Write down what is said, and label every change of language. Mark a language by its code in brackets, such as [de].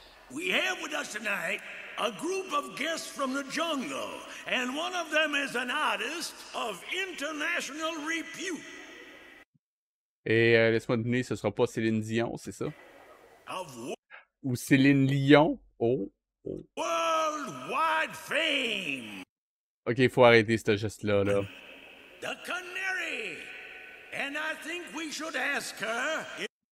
[en] We have with us tonight a group of guests from the jungle, and one of them is an artist of international repute. [fr] Et laisse-moi deviner, ce sera pas Céline Dion, c'est ça? [en] Of [fr] Ou Céline Lion? Oh. [en] worldwide fame. [fr] Ok, il faut arrêter ce geste-là, là. [en] The canary. And I think we should ask her if...